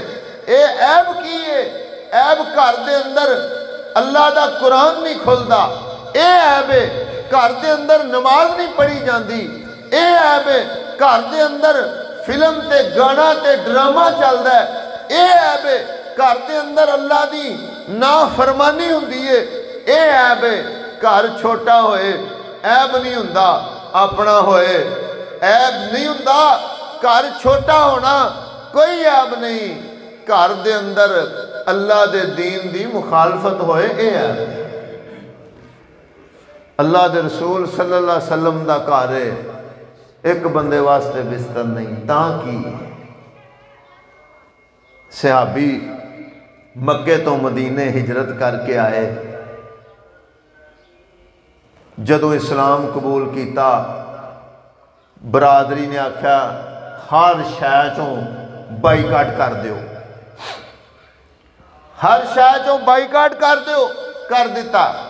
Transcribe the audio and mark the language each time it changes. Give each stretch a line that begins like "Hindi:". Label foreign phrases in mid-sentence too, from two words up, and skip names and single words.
Punjabi: اے عیب کی ہے، عیب گھر دے اندر اللہ دا قرآن نہیں کھلدا، اے عیب ہے گھر دے اندر نماز نہیں پڑھی جاتی، اے عیب ہے گھر دے اندر فلم تے گانا تے ڈرامہ چلتا ہے، اے عیب ہے گھر دے اندر اللہ دی نافرمانی ہوندی ہے، اے عیب ہے گھر چھوٹا ہوئے عیب نہیں ہوندا، اپنا ہوئے عیب نہیں ہوندا. گھر چھوٹا ہونا کوئی عیب نہیں، گھر دے اندر اللہ دے دین دی مخالفت ہوئے اے عیب. اللہ دے رسول
Arabic: صلى الله عليه وسلم
Punjabi: دا گھر ہے، اک بندے واسطے بستر نہیں، تاکہ صحابی مکے تو مدینے ہجرت کر کے آئے, جدوں اسلام قبول کیا، برادری نے آکھیا ہر شے چوں بائیکاٹ کر دو، ہر شے چوں بائیکاٹ کر دو، کر دتا.